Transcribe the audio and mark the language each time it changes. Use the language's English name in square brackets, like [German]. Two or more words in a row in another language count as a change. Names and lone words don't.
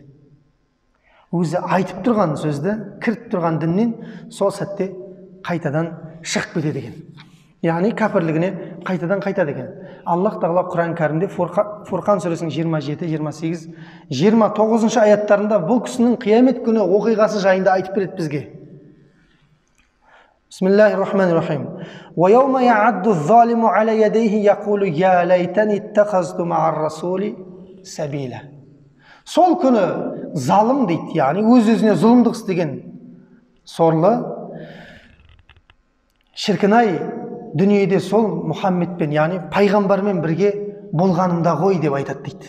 [Kazakh] Өзі айтып тұрған сөзді, кіріп тұрған діннен сол сәтте қайтадан шығып кетеді екен. Яғни кәпірлігіне қайтадан қайтады екен. Аллах тағала Құран кәрімде Фурқан сүресінің 27, 28, 29 аяттарында бұл кісінің қиямет күні оқиғасы жайында айтып береді бізге. [Arabic] بسم الله الرحمن الرحيم. ويوم يعض الظالم على يديه يقول يا ليتني اتخذت مع الرسول سبيلا. [Kazakh] Сол күні залым дейді, яғни өз-өзіне зұлымдық істеген сорлы, шіркін-ай, дүниеде сол Мұхаммедпен, яғни пайғамбармен бірге болғанымда ғой деп айтады дейді.